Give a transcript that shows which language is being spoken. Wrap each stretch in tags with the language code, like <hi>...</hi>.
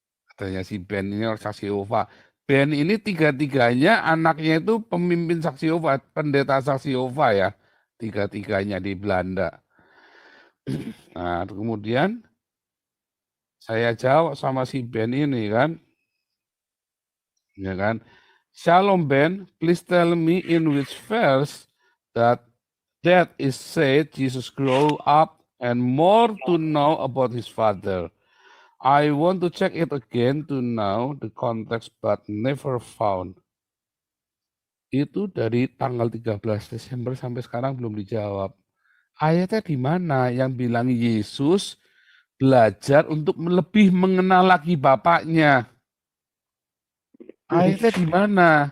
<id>Katanya si Ben ini orang saksi Yehova. Ben ini tiga-tiganya anaknya itu pemimpin saksi Yehova, pendeta saksi Yehova ya. Tiga-tiganya di Belanda. Nah, kemudian saya jawab sama si Ben ini kan. Ya kan?</id> <en>Shalom Ben, please tell me in which verse that is said Jesus grew up and more to know about his father. I want to check it again to know the context but never found.</en> <id>Itu dari tanggal 13 Desember sampai sekarang belum dijawab. Ayatnya di mana yang bilang Yesus belajar untuk lebih mengenal lagi bapaknya? Ayatnya di mana?</id>